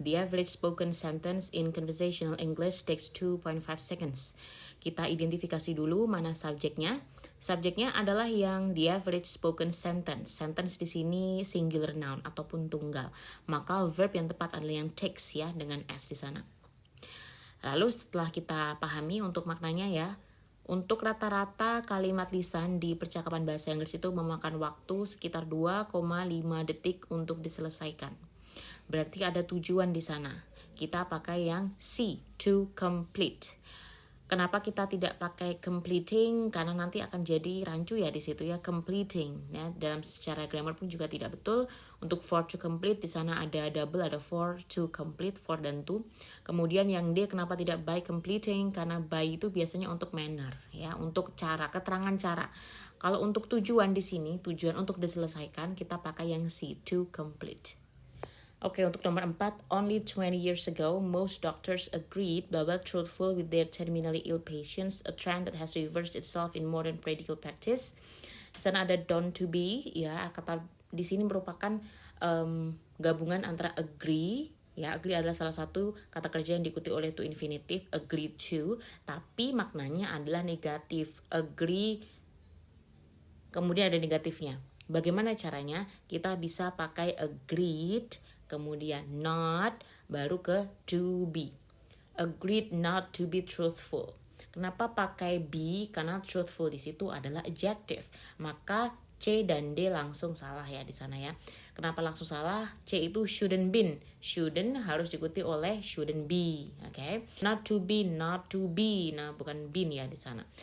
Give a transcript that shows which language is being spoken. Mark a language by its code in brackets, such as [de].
[en] The average spoken sentence in conversational English takes 2.5 seconds. [id] Kita identifikasi dulu mana subjeknya. Subjeknya adalah yang [en] the average spoken sentence. [id] Sentence di sini singular noun ataupun tunggal. Maka verb yang tepat adalah yang takes ya, dengan S di sana. Lalu setelah kita pahami untuk maknanya ya, untuk rata-rata kalimat lisan di percakapan bahasa Inggris itu memakan waktu sekitar 2,5 detik untuk diselesaikan. Berarti ada tujuan di sana. Kita pakai yang C, to complete. Kenapa kita tidak pakai completing? Karena nanti akan jadi rancu ya di situ ya, completing. Ya, dalam secara grammar pun juga tidak betul. Untuk for to complete di sana ada double, ada for to complete, for dan to. Kemudian yang D kenapa tidak by completing? Karena by itu biasanya untuk manner ya, untuk cara, keterangan cara. Kalau untuk tujuan di sini, tujuan untuk diselesaikan, kita pakai yang C, to complete. Oke, untuk nomor 4, [en] only 20 years ago, most doctors agreed bahwa truthful with their terminally ill patients, a trend that has reversed itself in modern medical practice. [id] Di sana ada done to be, ya, kata di sini merupakan gabungan antara agree, ya, agree adalah salah satu kata kerja yang diikuti oleh to infinitive, agree to, tapi maknanya adalah negatif, agree, kemudian ada negatifnya. Bagaimana caranya? Kita bisa pakai agreed, kemudian not, baru ke to be. [en] Agreed not to be truthful. [id] Kenapa pakai be? Karena truthful di situ adalah adjective. Maka C dan D langsung salah ya di sana ya. Kenapa langsung salah? C itu shouldn't been. Shouldn't harus diikuti oleh shouldn't be. Oke. [en] Not to be, not to be. [id] Nah, bukan been ya di sana.